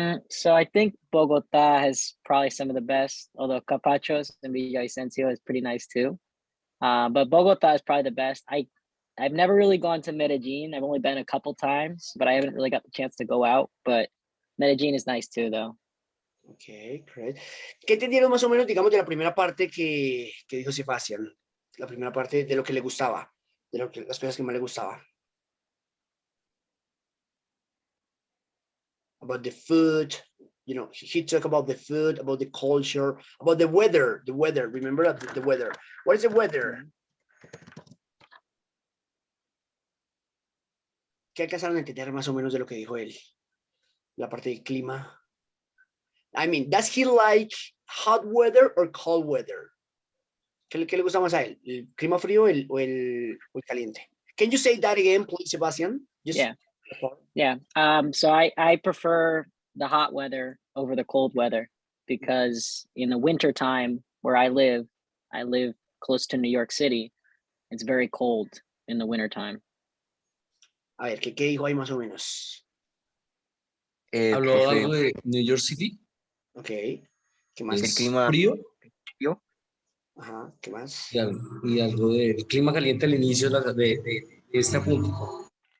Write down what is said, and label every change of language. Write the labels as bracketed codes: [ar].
[en] So I think Bogota has probably some of the best, although Capachos and Villavicencio is pretty nice too. But Bogota is probably the best. I've never really gone to Medellin. I've only been a couple times, but I haven't really got the chance to go out. But Medellin is nice too, though. Okay, great. [es] ¿Qué entendieron más o menos, digamos, de la primera parte que dijo Sebastián? La primera parte de lo que le gustaba, de las cosas que más le gustaba. [en] About the food, you know, he talked about the food, about the culture, about the weather. The weather, remember the weather. What is the weather? [es] ¿Qué alcanzaron a entender más o menos de lo que dijo él? La parte del clima. [en] I mean, does he like hot weather or cold weather? [es] ¿Qué le gusta más a él? ¿El clima frío o el caliente? [en] Can you say that again, please, Sebastian? Just Yeah. Yeah. So I prefer the hot weather over the cold weather because in the winter time where I live close to New York City. It's very cold in the winter time. [es] A ver, ¿qué dijo ahí más o menos? ¿Habló Profe, algo de New York City? Ok. ¿Qué más? el ¿Es clima frío? frío. Ajá, ¿qué más? Y algo del clima caliente al inicio de este punto.